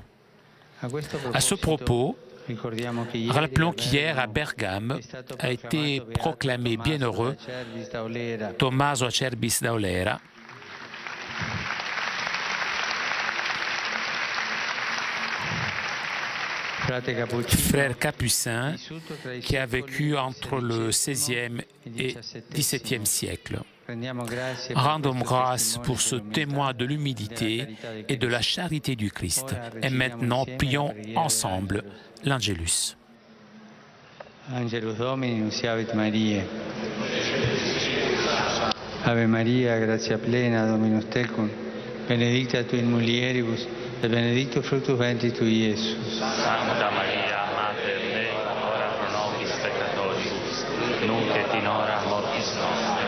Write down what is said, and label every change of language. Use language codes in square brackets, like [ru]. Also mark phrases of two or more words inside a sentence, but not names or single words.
[fr] À ce propos, rappelons qu'hier à Bergame a été proclamé bienheureux Tommaso Acerbis d'Aulera, frère capucin qui a vécu entre le XVIe et XVIIe siècle. Rendons grâce pour ce témoin de l'humilité et de la charité du Christ. Et maintenant, prions ensemble l'Angelus. [la] Angelus Domini, nunciavit Mariae. Ave Maria, gratia plena, Dominus tecum, benedicta tu in mulieribus, et benedictus fructus ventris tui, Iesus. Santa Maria, Mater Dei, ora pro nobis peccatoribus, nunc et in hora mortis nostre.